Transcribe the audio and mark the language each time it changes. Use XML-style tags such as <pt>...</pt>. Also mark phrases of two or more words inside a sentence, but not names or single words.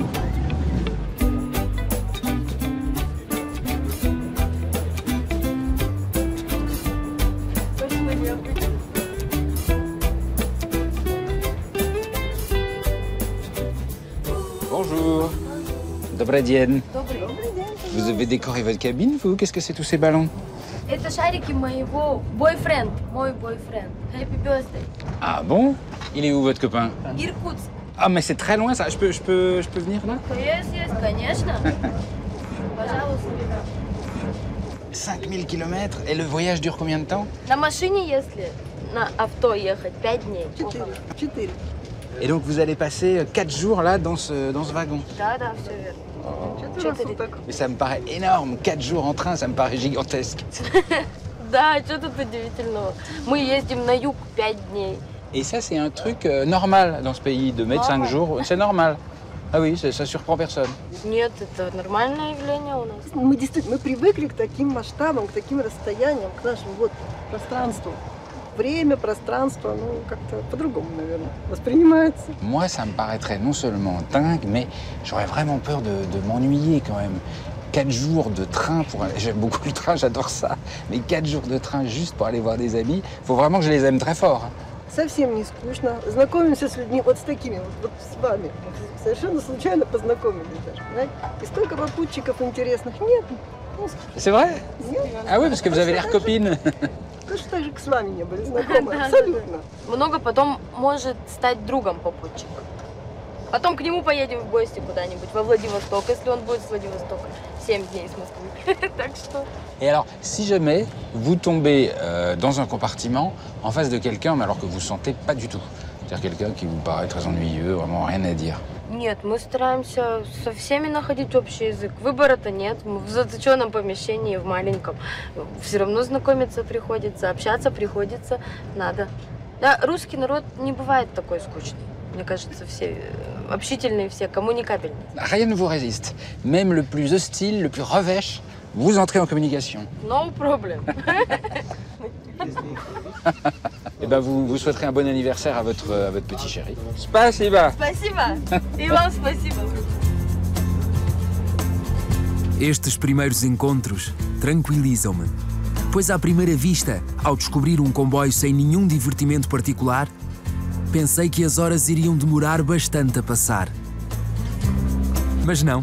<fr>Bonjour.</fr> <ru>Добрый день.</ru> <fr>Vous avez décoré votre cabine, vous? Qu'est-ce que c'est tous ces ballons?</fr> <ru>Это шарики моего бойфренд, мой бойфренд.</ru> <en>Happy birthday.</en> <fr>Ah bon? Il est où votre copain?</fr> <ru>Иркутск.</ru> <fr>Ah, mais c'est très loin ça. Je peux venir là?</fr> <ru>Есть, конечно. Пожалуйста. 5000 km.</ru> <fr>Et le voyage dure combien de temps?</fr> <ru>На машине, если на авто ехать, 5 дней. 4.</ru> <fr>Et donc vous allez passer 4 jours là dans ce wagon.</fr> <ru>Да, все верно. 4.</ru> <fr>Mais ça me paraît énorme. 4 jours en train, ça me paraît gigantesque.</fr> <ru>Да, что тут удивительного? Мы ездим на юг 5 дней.</ru> <fr>Et ça, c'est un truc normal dans ce pays, de mettre 5 jours. C'est normal. Ah oui, ça surprend personne.</fr> <ru>Нет, это нормальное явление у нас. Мы действительно привыкли к таким масштабам, к таким расстояниям, к нашему вот пространству. Время, пространство, ну, как-то по-другому, наверное, воспринимается.</ru> <fr>Moi, ça me paraîtrait non seulement dingue, mais j'aurais vraiment peur de m'ennuyer quand même. 4 jours de train pour aller... J'aime beaucoup le train, j'adore ça. Mais 4 jours de train juste pour aller voir des amis, faut vraiment que je les aime très fort.</fr> <ru>Совсем не скучно. Знакомимся с людьми вот с такими, вот с вами. Совершенно случайно познакомились даже, понимаете? И столько попутчиков интересных нет. Ну,</ru> <fr>C'est vrai?</fr> <ru>нет.</ru> <fr>Ah oui, parce que vous avez l'air copine.</fr> <ru>Точно так же, как с вами не были знакомы, абсолютно. Много потом может стать другом попутчика. Потом к нему поедем в гости куда-нибудь, во Владивосток, если он будет с Владивостока. 7 дней с Москвы. Так что...</ru> <fr>Et alors, si jamais vous tombez dans un compartiment en face de quelqu'un, mais alors que vous ne sentez pas du tout, c'est-à-dire quelqu'un qui vous paraît très ennuyeux, vraiment rien à dire.</fr> <ru>Нет, мы стараемся со всеми находить общий язык. Выбора-то нет. Мы в заточенном помещении, в маленьком. Все равно знакомиться приходится, общаться приходится. Надо. Да, русский народ не бывает такой скучный. Мне кажется, все общительные, все коммуникабельные.</ru> <fr>Rien ne vous résiste. Même le plus hostile, le plus revêche, vous entrez en communication.</fr> <en>No problem.</en> <fr>Eh ben, vous souhaiterez un bon anniversaire à votre petit chéri.</fr> <ru>Spasiba! Спасибо. И вам спасибо.</ru> <pt>Estes primeiros encontros tranquilizam-me, pois à primeira vista, ao descobrir um comboio sem nenhum divertimento particular, pensei que as horas iriam demorar bastante a passar. Mas não.</pt>